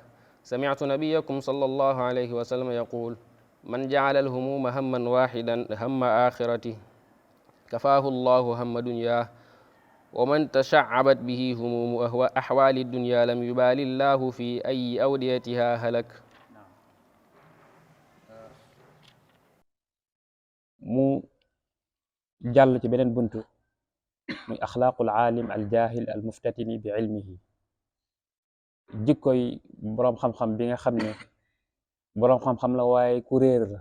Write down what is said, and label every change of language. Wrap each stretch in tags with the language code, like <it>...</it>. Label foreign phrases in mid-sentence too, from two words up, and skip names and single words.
<ar>سمعت نبيكم صلى الله عليه وسلم يقول: من جعل الهموم هما واحدا هم آخرته كفاه الله هم دنياه، ومن تشعبت به هموم أحوال الدنيا لم يبال الله في أي أوديتها هلك.</ar> <wo>mu jàll ci beneen buntu muy</wo> <ar>أخلاق العالم الجاهل المفتتن بعلمه,</ar> <wo>jikkoy boroom xam-xam bi nga xam ne boroom xam-xam la waaye ku réer la.</wo>